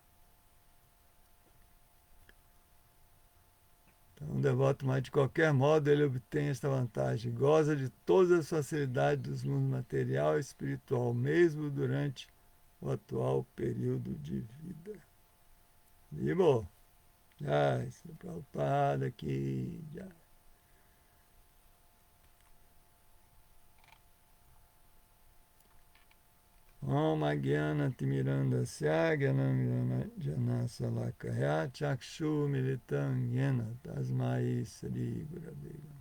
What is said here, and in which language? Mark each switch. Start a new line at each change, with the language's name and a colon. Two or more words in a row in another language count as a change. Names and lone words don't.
Portuguese: Então, o devoto, mas de qualquer modo, ele obtém esta vantagem. Goza de todas as facilidades dos mundos material e espiritual, mesmo durante o atual período de vida. Vivo? Jai, Srila Prabhupada aqui. Jai.
Sanskrit: Om Agyana Timirandasya Gyanam Janasalakaya Chakshu Militam Yena Tasmai Sri Gurave